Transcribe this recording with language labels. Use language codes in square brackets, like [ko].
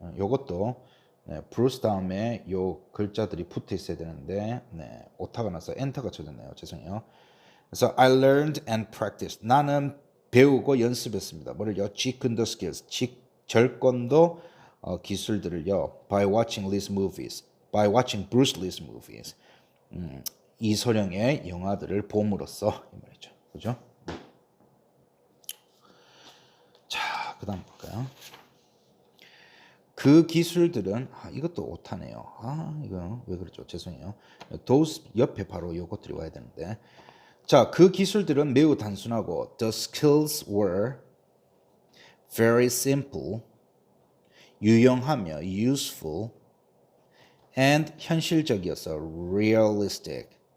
[ko] 요것도 네, 브루스 다음에 요 글자들이 붙어 있어야 되는데 네, 오타가 나서 엔터가 쳐졌네요. 죄송해요. 그래서 [en] I learned and practiced. [ko] 나는 배우고 연습했습니다. 뭐를요? jeokun도 skills. 절권도 기술들을요. [en] by watching Lee's movies. by watching Bruce Lee's movies. [ko] 이소룡의 영화들을 봄으로써 이 말이죠. 그죠? 자, 그다음 볼까요? 그 기술들은 이것도 오타네요. 이거 왜 그렇죠? 죄송해요. those 옆에 바로 요것들이 와야 되는데. 자, 그 기술들은 매우 단순하고 [en] the skills were very simple, [ko] 유용하며 [en] useful and [ko] 현실적이어서 [en] realistic.